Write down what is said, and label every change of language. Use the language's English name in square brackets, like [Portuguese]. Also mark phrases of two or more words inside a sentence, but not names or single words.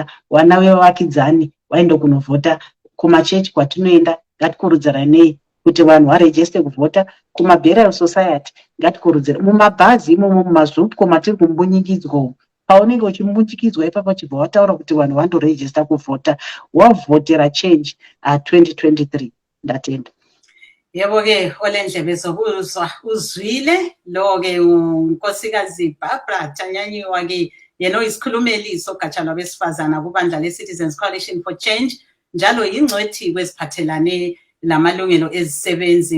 [Shona] Vana vevakidzani vaende kunovhota. Kumachechi kwatinoenda ngatikurudziranei kuti vanhu varejiste kuvhota. Kuma- [English] burial society [Shona] ngatikurudzira. Mumabhazi imomo, mumazupco matiri kumbunyikidzwa, paunenge uchimbunyikidzwa ipapo chibva wataura kuti vanhu vandorejista kuvhota, wavhotera change 2023. Ndatenda. [North Ndebele] Yebo-ke olendlebe zokuzwa uzwile lo-ke unkosikazi Barbara Tanyanyiwa-ke yena oyisikhulumeli sogatsha lwabesifazana kubandla le-Citizens Coalition for Change, njalo yingcwethi kweziphathelane namalungelo ezisebenzi.